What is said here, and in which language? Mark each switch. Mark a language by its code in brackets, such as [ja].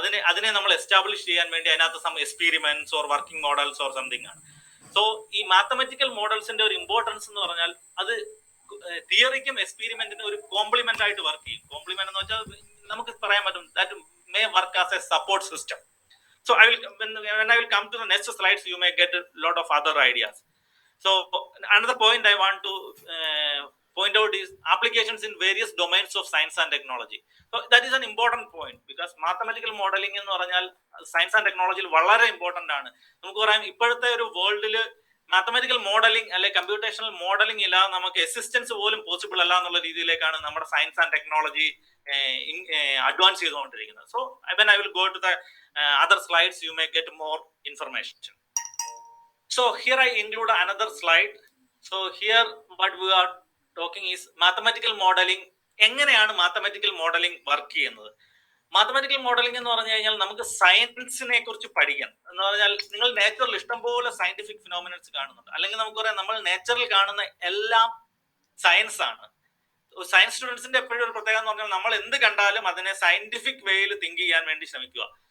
[ml] അതിനെ നമ്മൾ എസ്റ്റാബ്ലിഷ് ചെയ്യാൻ വേണ്ടി അതിനകത്ത് [en] some experiments or working models or something [ml] ആണ്. സോ ഈ മാത്തമാറ്റിക്കൽ മോഡൽസിന്റെ ഒരു ഇമ്പോർട്ടൻസ് എന്ന് പറഞ്ഞാൽ അത് തിയറിക്കും എക്സ്പെരിമെന്റിനും ഒരു കോംപ്ലിമെന്റ് ആയിട്ട് വർക്ക് ചെയ്യും. കോംപ്ലിമെന്റ് എന്ന് വെച്ചാൽ നമുക്ക് പറയാൻ പറ്റും [en] That may work as a support system. So when I will come to the next slides, you may get a lot of other ideas. So another point I want to point out is applications in various domains of science and technology. So that is an important point because mathematical modeling [ml] എന്ന് പറഞ്ഞാൽ science and ടെക്നോളജിയിൽ വളരെ important ആണ്. നമുക്ക് പറയാം ഇപ്പോഴത്തെ ഒരു വേൾഡിൽ മാത്തമാറ്റിക്കൽ മോഡലിംഗ് അല്ലെ കമ്പ്യൂട്ടേഷണൽ മോഡലിംഗ് ഇല്ലാതെ നമുക്ക് എക്സിസ്റ്റൻസ് പോലും പോസിബിൾ അല്ല എന്നുള്ള രീതിയിലേക്കാണ് നമ്മുടെ സയൻസ് ആൻഡ് ടെക്നോളജി അഡ്വാൻസ് ചെയ്തുകൊണ്ടിരിക്കുന്നത്. So [en] when I will go to the other slides, you may get more information. So here I include another slide. So here what we are talking is mathematical modeling. [ml] എങ്ങനെയാണ് mathematical modelling work ചെയ്യുന്നത്? Mathematical modelling എന്ന് പറഞ്ഞു കഴിഞ്ഞാൽ നമുക്ക് സയൻസിനെ കുറിച്ച് പഠിക്കണം എന്ന് പറഞ്ഞാൽ, നിങ്ങൾ നേച്ചറിൽ ഇഷ്ടംപോലെ സയന്റിഫിക് ഫിനോമിനൻസ് കാണുന്നുണ്ട്. അല്ലെങ്കിൽ നമുക്ക് പറയാം നമ്മൾ നേച്ചറിൽ കാണുന്ന എല്ലാം സയൻസ് ആണ്. സയൻസ് സ്റ്റുഡൻസിന്റെ എപ്പോഴും ഒരു പ്രത്യേകത എന്ന് പറഞ്ഞാൽ നമ്മൾ എന്ത് കണ്ടാലും അതിനെ സയന്റിഫിക് വേയിൽ തിങ്ക് ചെയ്യാൻ വേണ്ടി ശ്രമിക്കുക.